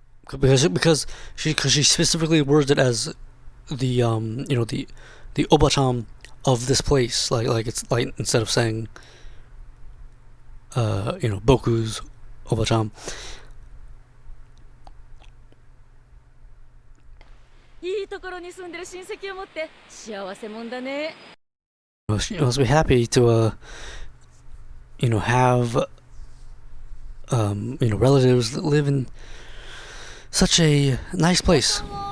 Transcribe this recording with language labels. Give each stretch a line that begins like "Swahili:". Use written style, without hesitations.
English: Because she specifically words it as the you know, the Oba-chan of this place, like it's like, instead of saying you know, Boku's Oba-chan.
Japanese: いいところに住んでる親戚を持って幸せもんだね。
English: Well, she must be happy to you know, have you know, relatives that live in such a nice place.